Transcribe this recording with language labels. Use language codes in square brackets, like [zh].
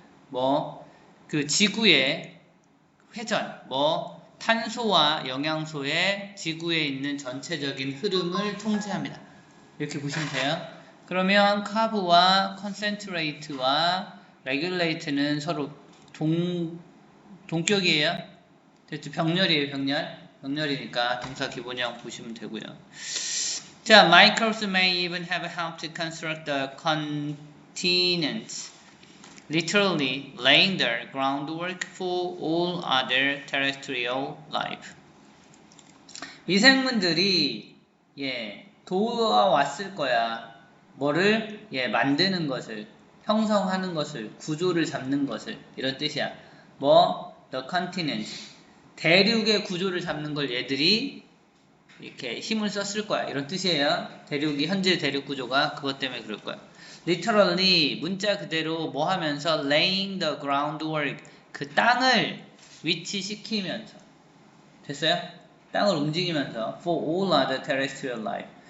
[ko] 뭐 그 지구의 회전, 뭐 탄소와 영양소의 지구에 있는 전체적인 흐름을 통제합니다. 이렇게 보시면 돼요. 그러면 카브와 컨센트레이트와 레귤레이트는 서로 동격이에요. 됐죠? 병렬이에요, 병렬이니까 동사 기본형 보시면 되고요. [en] 자, microbes may even have helped to construct the continents, literally laying the groundwork for all other terrestrial life. [ko] 미생물들이 도와왔을 거야. 뭐를? 만드는 것을, 형성하는 것을, 구조를 잡는 것을 이런 뜻이야. 뭐? [en] The continent. [ko] 대륙의 구조를 잡는 걸 얘들이 이렇게 힘을 썼을 거야. 이런 뜻이에요. 대륙이, 현재 대륙 구조가 그것 때문에 그럴 거야. Literally, 문자 그대로 뭐 하면서 [en] laying the groundwork. [ko] 그 땅을 위치시키면서. 됐어요? 땅을 움직이면서 [en] for all other terrestrial life.